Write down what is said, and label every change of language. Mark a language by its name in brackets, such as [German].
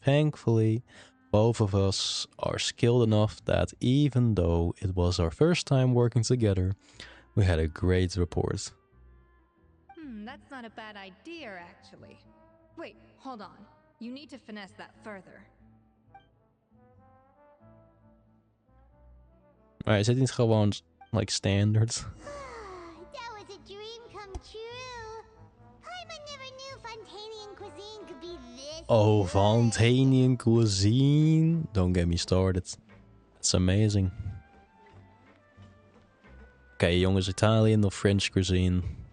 [English] Thankfully, both of us are skilled enough that even though it was our first time working together, we had a great rapport. That's not a bad idea, actually. Wait, hold on. You need to finesse that further. [Dutch] Maar is het niet gewoon like standard? [English] That was a dream come true. I never knew Fontanian cuisine could be this Oh, good. Fontanian cuisine. Don't get me started. It's amazing. [Dutch] Oké, jongens, Italian of French cuisine?